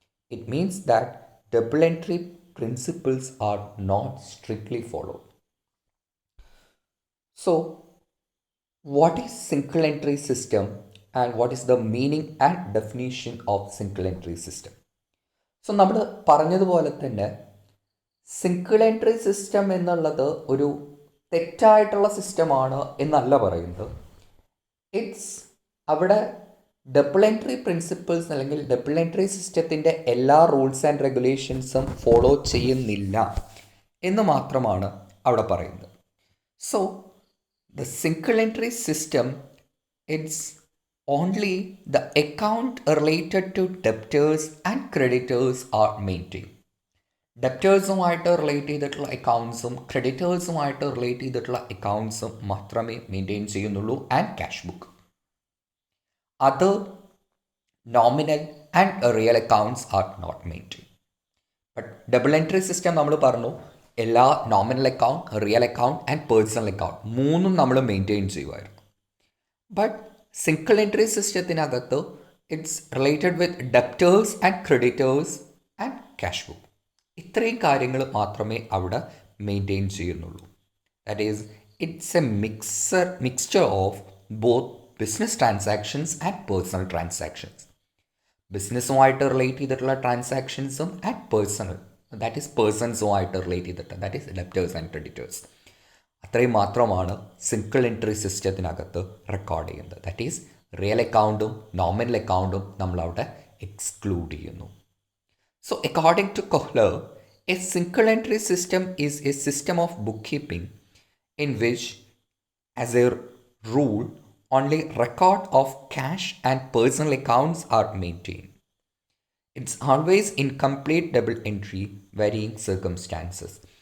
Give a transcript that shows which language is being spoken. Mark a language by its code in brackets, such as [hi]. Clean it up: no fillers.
[en] It means that double entry principles are not strictly followed. So what is single entry system and what is the meaning and definition of single entry system? [ml] So നമ്മൾ പറഞ്ഞതുപോലെ തന്നെ single entry system എന്നുള്ളത് ഒരു തെറ്റായിട്ടുള്ള സിസ്റ്റമാണ് എന്നല്ല പറയുന്നത്. It's അവിടെ ഡബിൾ എൻട്രി പ്രിൻസിപ്പിൾസ് അല്ലെങ്കിൽ ഡബിൾ എൻട്രി സിസ്റ്റത്തിൻ്റെ എല്ലാ റൂൾസ് ആൻഡ് റെഗുലേഷൻസും ഫോളോ ചെയ്യുന്നില്ല എന്ന് മാത്രമാണ് അവിടെ പറയുന്നത്. [en] So the single entry system, it's only the account related to debtors and creditors are maintained. [ml] ഡെപ്റ്റേഴ്സുമായിട്ട് relate ചെയ്തിട്ടുള്ള അക്കൗണ്ട്സും ക്രെഡിറ്റേഴ്സുമായിട്ട് റിലേറ്റ് ചെയ്തിട്ടുള്ള അക്കൗണ്ട്സും മാത്രമേ മെയിൻറ്റെയിൻ ചെയ്യുന്നുള്ളൂ [en] And cash book. other nominal and real accounts are not maintained. [ml] But double entry system നമ്മൾ പറഞ്ഞു എല്ലാ nominal account, real account and personal account മൂന്നും നമ്മൾ maintain ചെയ്യുമായിരുന്നു. [en] But single entry സിസ്റ്റത്തിനകത്ത് it's related with debtors and creditors and cash book. [ml] ഇത്രയും കാര്യങ്ങൾ മാത്രമേ അവിടെ മെയിൻറ്റെയിൻ ചെയ്യുന്നുള്ളൂ. [en] That is it's a mixture of both business transactions and personal transactions. [ml] ബിസിനസ്സുമായിട്ട് relate ചെയ്തിട്ടുള്ള ട്രാൻസാക്ഷൻസും and personal, that is പേഴ്സൺസുമായിട്ട് relate ചെയ്തിട്ട്, [en] That is debtors and creditors. [ml] അത്രയും മാത്രമാണ് single entry സിസ്റ്റത്തിനകത്ത് record ചെയ്യുന്നത്. ദാറ്റ് ഈസ് റിയൽ അക്കൗണ്ടും നോമിനൽ അക്കൗണ്ടും നമ്മളവിടെ exclude ചെയ്യുന്നു. [en] So according to Kohler, a single entry system is a system of book keeping in which, as a rule, only record of cash and personal accounts are maintained. It's always incomplete double entry, varying circumstances.